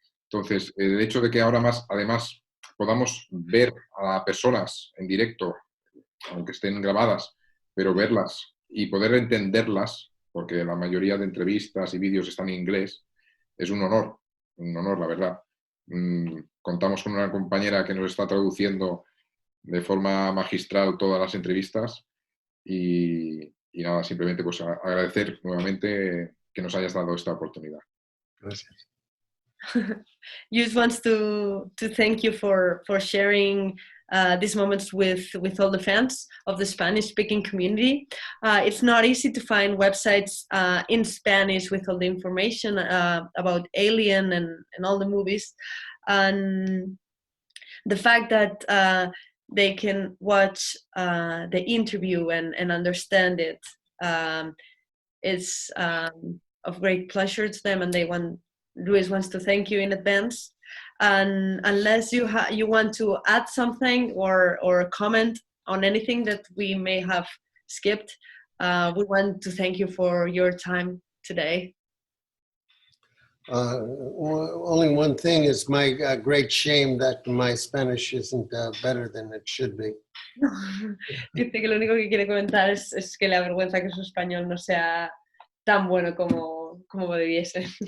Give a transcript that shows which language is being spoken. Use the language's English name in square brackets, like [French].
[Spanish] Entonces, el hecho de que ahora más, además, podamos ver a personas en directo, aunque estén grabadas, pero verlas y poder entenderlas, porque la mayoría de entrevistas y vídeos están en inglés, es un honor, la verdad. Contamos con una compañera que nos está traduciendo de forma magistral todas las entrevistas y nada, simplemente pues agradecer nuevamente que nos hayas dado esta oportunidad. Gracias. [English] Just wants to thank you for sharing these moments with all the fans of the Spanish-speaking community. It's not easy to find websites in Spanish with all the information about Alien and all the movies. And the fact that they can watch the interview and understand it is of great pleasure to them, and Luis wants to thank you in advance. And unless you want to add something or comment on anything that we may have skipped, we want to thank you for your time today. Only one thing is my great shame that my Spanish isn't better than it should be. [Spanish] Dice que lo único que quiere comentar es que le avergüenza que su español no sea tan bueno como debiese.